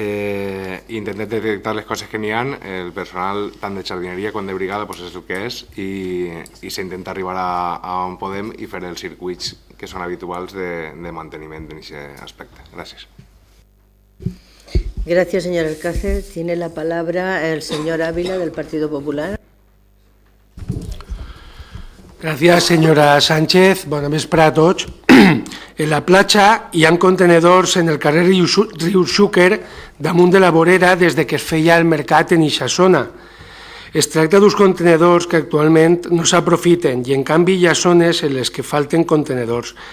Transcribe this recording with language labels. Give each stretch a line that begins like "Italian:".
Catalan: Intentem detectar les coses que n'hi ha, el personal tant de jardineria com de brigada és el que és i s'intenta arribar a on podem i fer els circuits que són habituals de manteniment en aquest aspecte. Gràcies.
Spanish: Gracias, señor Alcácer. Tiene la palabra el señor Ávila del Partido Popular.
Catalan: Gràcies, senyora Sánchez. Bona vesprada a tots. En la platja hi ha contenedors en el carrer Riu Xúquer damunt de la vorera des que es feia el mercat en eixa zona. Es tracta d'uns contenedors que actualment no s'aprofiten i en canvi hi ha zones en les que falten contenedors.